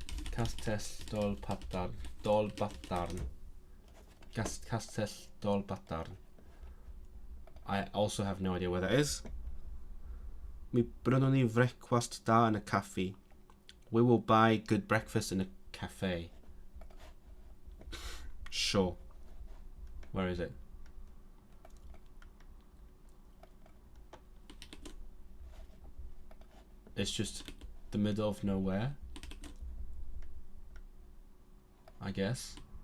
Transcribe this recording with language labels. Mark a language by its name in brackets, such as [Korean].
[Welsh] Castell Dol Badarn. Castell Dol Badarn. [English] I also have no idea where that is. [Welsh] Mi brynon ni frecwast da yn y caffi. [English] We will buy good breakfast in a cafe. Sure. Where is it? It's just the middle of nowhere, I guess.